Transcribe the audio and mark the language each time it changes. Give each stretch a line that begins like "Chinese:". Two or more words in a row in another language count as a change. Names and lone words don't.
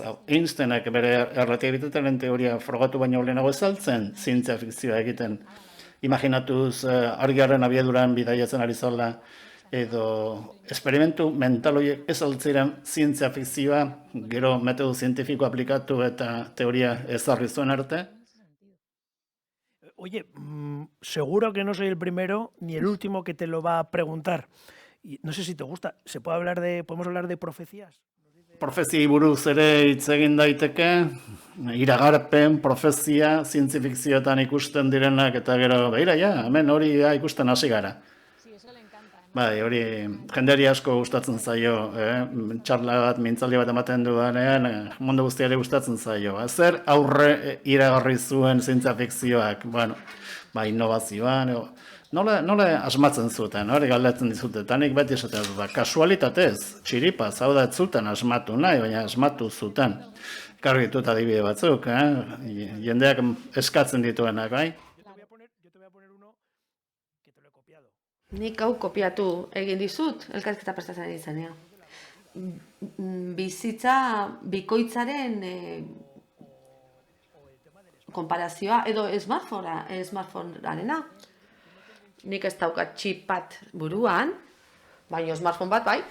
Basque: Einsteinek bere erlatibitatearen teoria frogatu baino lehenago ezaltzen zientzia fikzioa egiten. Imaginatuz argiaren abiaduran bidaiatzen ari zala, edo esperimentu mental horiek ez altziren zientzia fikzioa, gero metodo zientifiko aplikatu eta teoria ezarri zuen arte.
Spanish: Oye, seguro que no soy el primero ni el último que te lo va a preguntar. Y no sé si te gusta, podemos hablar de profecías.
Basque: Profeziei buruz ere hitz egin daiteke, iragarpen, profezia, zientzifikzioetan ikusten direnak, eta gero, begira, hemen hori ikusten hasi gara. Bai, hori jendeari asko gustatzen zaio, txarla bat, mintzaldi bat ematen dudanean, mundu guztiari gustatzen zaio. Zer aurre iragarri zuen zientzifikzioak, innovazioan, nola asmatzen zuten, hori galdetzen dizute, eta nik beti esaten dut, kasualitatez, txiripaz, hau da ez zuten asmatu nahi, baina asmatu zuten. Karri ditut adibide batzuk, jendeak eskatzen dituenak, bai?
Spanish: Yo te voy a poner uno que te lo he copiado.
Basque: Nik hau kopiatu egin dizut, elkarrizketa prestatzen izanean. Bizitza bikoitzaren konparazioa edo smartphonearena. Nik ez daukat txip bat buruan, baina smartphone bat bai.